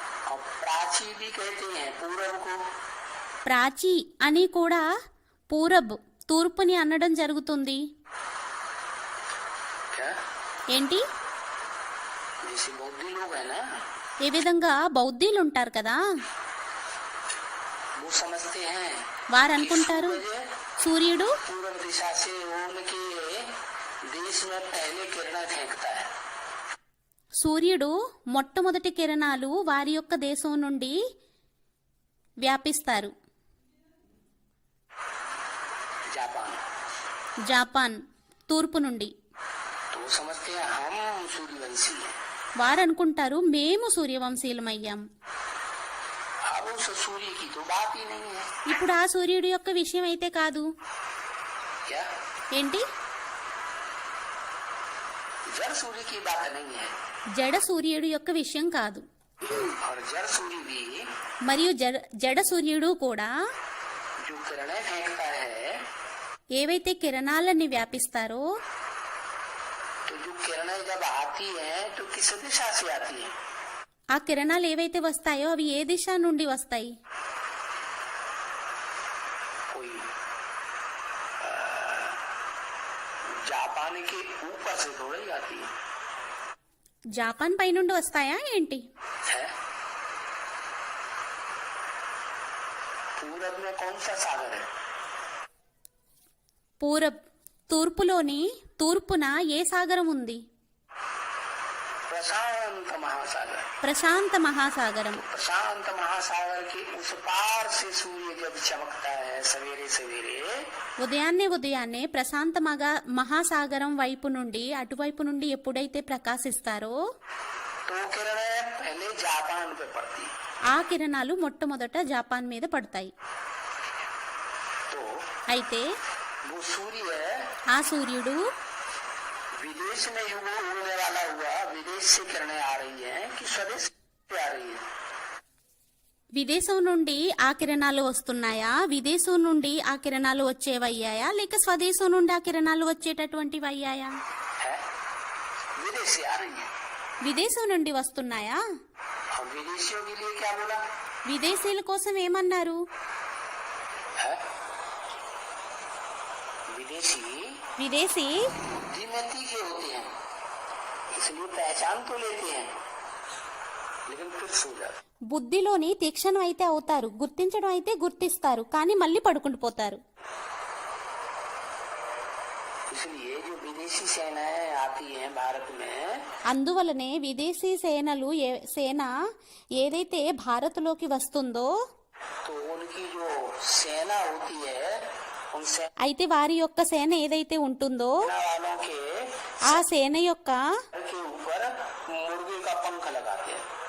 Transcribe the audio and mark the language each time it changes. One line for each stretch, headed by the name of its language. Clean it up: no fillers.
Hindi: और प्राची भी कहते हैं पूरब को.
Telugu: ప్రాచీ అని కూడా పూరబ్ తూర్పుని అనడం జరుగుతుంది.
Hindi: क्या
Telugu: ఏంటి?
Hindi: जैसे बौद्धि लोग है ना,
Telugu: ఏ విధంగా బౌద్ధీలు ఉంటారు కదా,
Hindi: वो समझते हैं
Telugu: వారు అనుకుంటారు సూర్యుడు
Hindi: पूर्व दिशा से उनके देश में पहले किरण फेंकता है.
Telugu: సూర్యుడు మొట్టమొదటి కిరణాలు వారి యొక్క దేశం నుండి వ్యాపిస్తారు.
Hindi: जापान.
Telugu: జపాన్ తూర్పు నుండి.
Hindi: तो वो समझते हैं हम सूर्यवंशी हैं.
Telugu: వారు అనుకుంటారు మేము సూర్యవంశీయులమయ్యాం.
Hindi: अब उस सूर्य की तो बात ही नहीं है.
Telugu: ఇప్పుడు ఆ సూర్యుడి యొక్క విషయం అయితే కాదు.
Hindi: क्या
Telugu: ఏంటి?
Hindi: जड़ सूर्य की बात नहीं है.
Telugu: జడ సూర్యుడి యొక్క విషయం కాదు.
Hindi: और जड़ सूर्य भी
Telugu: మరియు జడ సూర్యుడు కూడా
Hindi: जो किरणें फेंकता है,
Telugu: ఏవైతే కిరణాలని వ్యాపిస్తారో
Hindi: तो जो किरणें जब आती हैं तो किस दिशा से आती है?
Telugu: ఆ కిరణాలు ఏవైతే వస్తాయో అవి ఏ దిశ నుండి వస్తాయి?
Hindi: कोई जापान के ऊपर से थोड़ी आती है.
Telugu: జపాన్ పై నుండి వస్తాయా ఏంటి?
Hindi: है पूरब में कौन सा सागर है?
Telugu: పూరబ్ తూర్పులోని తూర్పున ఏ సాగరం ఉంది?
Hindi: प्रशांत महासागर.
Telugu: ప్రశాంత మహాసాగరం.
Hindi: प्रशांत महासागर के उस पार से सूर्य जब चमकता है सवेरे सवेरे,
Telugu: ఉదయాన్నే ప్రశాంత మహాసాగరం వైపు నుండి అటువైపు నుండి ఎప్పుడైతే ప్రకాశిస్తారో
Hindi: तो किरणें पहले जापान पे पड़ती.
Telugu: ఆ కిరణాలు మొట్టమొదట జపాన్ మీద పడతాయి.
Hindi: तो
Telugu: అయితే
Hindi: वो सूर्य
Telugu: ఆ సూర్యుడు
Hindi: विदेश में युग उड़ने वाला हुआ, विदेश से किरणें आ रही हैं कि स्वदेश से आ रही है?
Telugu: విదేశం నుండి ఆ కిరణాలు వస్తున్నాయా, విదేశం నుండి ఆ కిరణాలు వచ్చేవయ్యాయా, లేక స్వదేశం నుండి ఆ కిరణాలు వచ్చేటటువంటివి అయ్యాయా?
Hindi: है विदेश से आ रही है.
Telugu: విదేశం నుండి వస్తున్నాయా?
Hindi: और विदेशियों के लिए क्या बोला?
Telugu: విదేశీయుల కోసం ఏమన్నారు?
Hindi: है विदेशी
Telugu: విదేశీ
Hindi: बुद्धिमती के होते हैं, इसलिए पहचान तो लेते हैं लेकिन फिर सो जाते.
Telugu: బుద్ధిలోని తీక్షణం అయితే అవుతారు, గుర్తించడం అయితే గుర్తిస్తారు, కానీ మళ్ళీ పడుకుంటూ పోతారు.
Hindi: इसलिए जो विदेशी सेनाएं आती हैं भारत में,
Telugu: అందువలనే విదేశీ సేన ఏదైతే భారత్లోకి వస్తుందో
Hindi: तो उनकी जो सेना होती है उन सेना
Telugu: అయితే వారి యొక్క సేన ఏదైతే ఉంటుందో
Hindi: वालों के
Telugu: ఆ సేన యొక్క
Hindi: के ऊपर मुर्गे का पंख लगाते हैं.